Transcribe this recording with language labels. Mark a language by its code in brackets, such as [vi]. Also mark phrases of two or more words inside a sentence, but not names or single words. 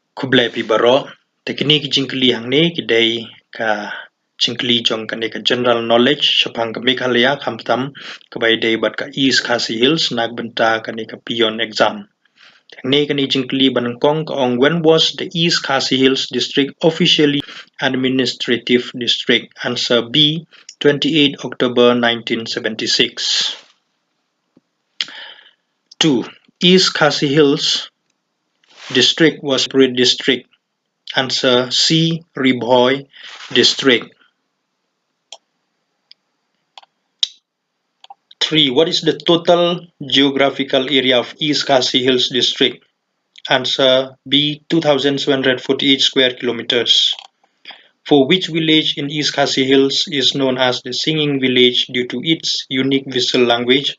[kha] Kublai pi baro teknik jingkli hangne kidai ka jingkli jong kane ka [en] general knowledge [kha] shapang ka Meghalaya khamtam kabai dei bat ka East Khasi Hills nak benta kane ka Peon exam. Teknik kane jingkli banangkong ka ong [en] when was the East Khasi Hills district officially administrative district? Answer B 28 October 1976. 2. East Khasi Hills district was separate district. Answer C. Ribhoi district. 3. What is the total geographical area of East Khasi Hills district? Answer B. 2,748 square kilometers. For which village in East Khasi Hills is known as the Singing Village due to its unique visual language?